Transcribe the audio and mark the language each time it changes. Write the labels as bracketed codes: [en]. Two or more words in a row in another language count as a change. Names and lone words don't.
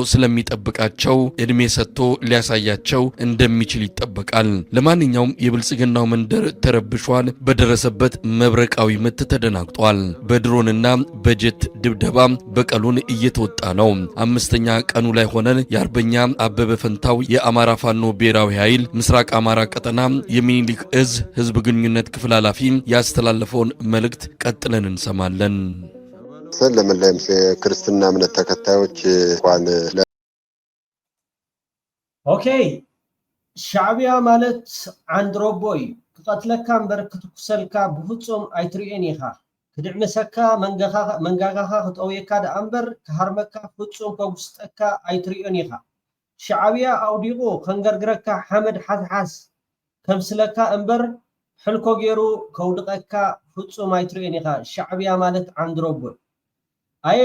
[am] ስለሚጠብቃቸው እድሜ ሰጥቶ ሊያሳያቸው እንደሚችል ይጠበቃል። ለማንኛውም የብልጽግና የብልጽግናው መንደር ተረብሿል። በደረሰበት መብረቃዊ ምት ተደናግጧል። በድሮንና በጀት ድብደባ በቀሉን እየተወጣ ነው። አምስተኛ ቀኑ ላይ ሆነን የአርበኛ አበበ ፈንታው የአማራ ፋኖ ብሔራዊ ኃይል ምስራቅ አማራ ቀጠና የሚኒሊክ እዝ ህዝብ ግንኙነት ክፍል ኃላፊ ያስተላለፈውን መልእክት ቀጥለን እንሰማለን። ለመላው ክርስትና እምነት ተከታዮች እንኳን [ti] ኦኬ ሻዕቢያ ማለት አንድሮቦይ ከቀትለካ እምበር ክትኩሰልካ ብፍጹም አይትሪኤን ኢኻ ክድዕምሰካ መንጋጋኻ ክጠውየካ ደኣምበር ክሃርመካ ፍጹም ከጉስጠካ አይትሪኤን ኢኻ ሻዕቢያ አውዲቁ ከንገርግረካ ሐመድ ሓስሓስ ከምስለካ እምበር ሕልኮ ገይሩ ከውድቀካ ፍጹም አይትሪኤን ኢኻ ሻዕቢያ ማለት አንድሮቦይ አየ